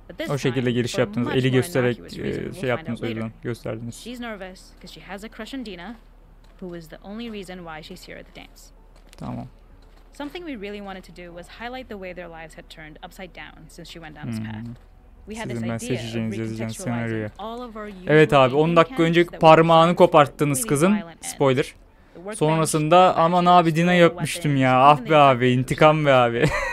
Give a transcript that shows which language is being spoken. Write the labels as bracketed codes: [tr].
[tr] O şekilde giriş yaptınız, eli göstererek şey yaptınız, o yüzden gösterdiniz. [en] She's nervous because she has a crush on Dina, who is the only reason why she's here at the dance. [tr] Tamam. [en] Something we really wanted to do was highlight the way their lives had turned upside down since she went down this path. [tr] Sizin ben seçeceğiniz, yazacağınız senaryoya. Evet abi, 10 dakika önce parmağını koparttınız kızın. Spoiler. Sonrasında aman abi Dina'yı öpmüştüm ya. Ah be abi, intikam be abi.